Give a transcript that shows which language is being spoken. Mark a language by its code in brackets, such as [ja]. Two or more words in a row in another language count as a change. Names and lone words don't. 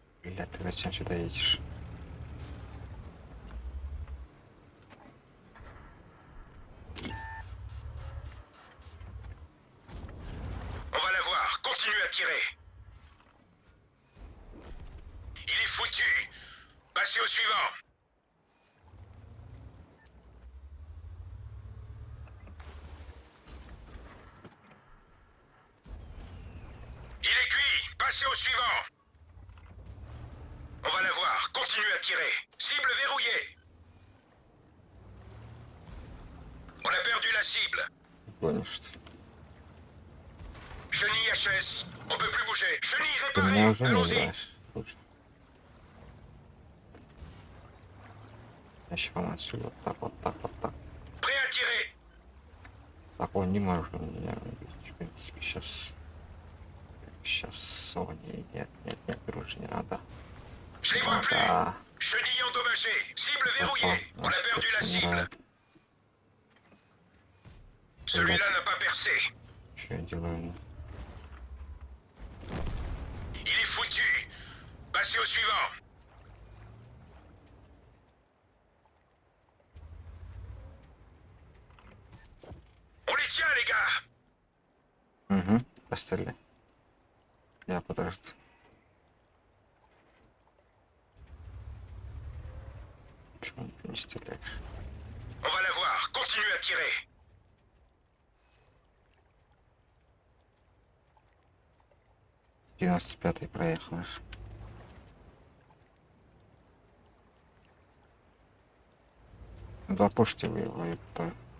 [ru] Блядь, ты зачем сюда едешь? [fr] On va l'avoir. Continue à tirer. Il est foutu. Passez au suivant. Il est cuit. Passez au suivant. On va l'avoir. Continue à tirer. Cible verrouillée. On a perdu la cible. [ru] Понял, что [fr] Chenille HS. On peut plus bouger. Chenille [ru] ты меня [fr] réparée. [ru] уже не [fr] Allons-y. [ru] играешь. Слушай. Еще вам отсюда. Вот так, вот так, вот так. [fr] Prêt à tirer. [ru] Так, он не может меня убить. В принципе, сейчас... Сейчас Sony. Нет, нет, нет, короче, не надо. [fr] Je les vois plus. [ru] Надо. [fr] Chenille endommagée. Cible verrouillée. On a [ru] Нас [fr] perdu la cible. [ru] умирает. [fr] Celui-là n'a pas percé. [ru] Что я делаю? [fr] Il est foutu. Passez au suivant. On les tient, les gars. [ru] Угу, постреляй. Я подожду. Чего ты не стреляешь? [fr] On va l'avoir. Continue à tirer. — [ru] 95-й проехал. Два пушки его, это...